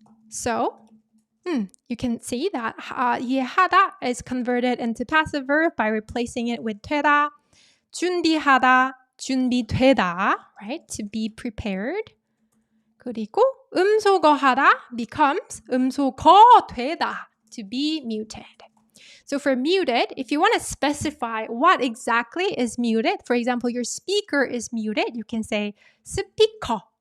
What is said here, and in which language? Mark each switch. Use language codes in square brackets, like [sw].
[en] So, you can see that 이해하다 is converted into passive verb by replacing it with 되다. [ko] 준비하다, 준비되다, [en] right? To be prepared. [ko] 그리고 [en] 음소거하다 becomes 음소거되다, to be muted. So for muted, if you want to specify what exactly is muted, for example, your speaker is muted, you can say 스피커.